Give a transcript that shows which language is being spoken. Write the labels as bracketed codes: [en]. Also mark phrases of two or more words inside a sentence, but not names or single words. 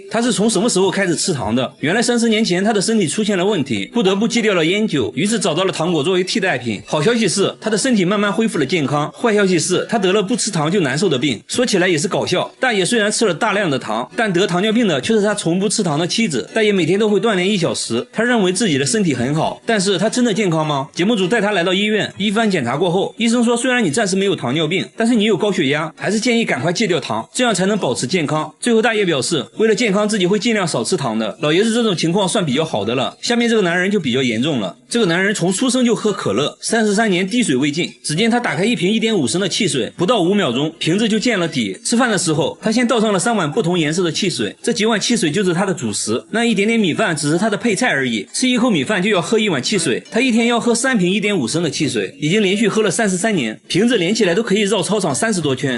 [zh] 他是從什麼時候開始吃糖的？原來30年前他的身體出现了問題，不得不戒掉了菸酒，於是找到了糖果作為替代品。好消息是他的身體慢慢恢復了健康，壞消息是他得了不吃糖就难受的病。說起來也是搞笑，大爺雖然吃了大量的糖，但得糖尿病的卻是他從不吃糖的妻子。大爺每天都會鍛鍊1小時，他認為自己的身體很好，但是他真的健康嗎？節目組帶他來到醫院，一番檢查過後，醫生說雖然你暫時沒有糖尿病，但是你有高血壓，還是建議趕快戒掉糖，這樣才能保持健康。最後大爺表示，為了健康自己會盡量少吃糖的。老爺子這種情況算比較好的了，下面這個男人就比較嚴重了。這個男人從出生就喝可樂，33年滴水未進。只見他打開一瓶1.5升的汽水，不到5秒鐘，瓶子就見了底。吃飯的時候，他先倒上了3碗不同顏色的汽水，這幾碗汽水就是他的主食，那一點點米飯只是他的配菜而已。吃一口米飯就要喝1碗汽水，他一天要喝3瓶1.5升的汽水，已經連續喝了33年，瓶子連起來都可以繞操場30多圈。